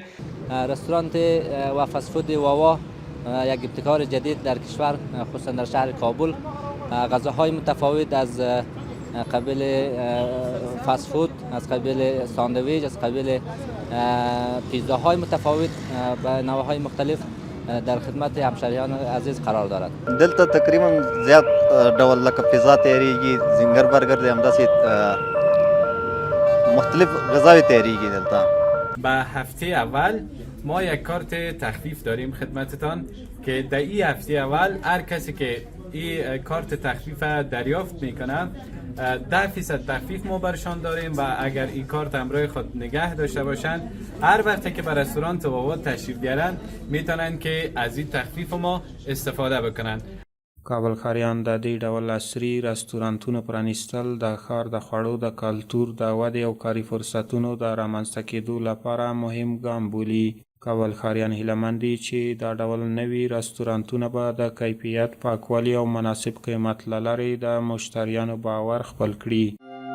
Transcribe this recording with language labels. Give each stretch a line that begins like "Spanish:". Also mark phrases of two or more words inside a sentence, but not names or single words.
Persian: رستوران و فست فود واوا یک ابتکار جدید در کشور، خصوصا در شهر کابل. غذاهای متفاوت از قبیل فست فود، از قبیل ساندویچ، از قبیل پیتزاهای متفاوت و نوعهای مختلف در خدمت همشهریان عزیز قرار دارد.
Pashto: دلته تقریبا زیاد ډول لکه پیزا تیاریږي، زنګر برګر دی، همداسې مختلف غذاوی تیاریږي دلته.
Persian: به هفته اول ما یک کارت تخفیف داریم خدمتتان که در این هفته اول هر کسی که این کارت تخفیف دریافت میکنه 10% تخفیف ما برشان داریم و اگر این کارت همراه خود نگه داشته باشند هر وقتی که به رستوران واوا تشریف بیارن میتونن که از این تخفیف ما استفاده بکنن.
Pashto: کابل ښاریان د دې ډول عصري رستورانتونو پرانیستل د ښار د خوړو د کلتور د ودې او کاري فرصتونو د رامنځته کېدو لپاره مهم ګام بولي. کابل ښاریان هیله دي چې دا ډول نوي رستورانتونه به د کیفیت، پاکوالي او مناسب قیمت له لارې د مشتریانو باور خپل کړي.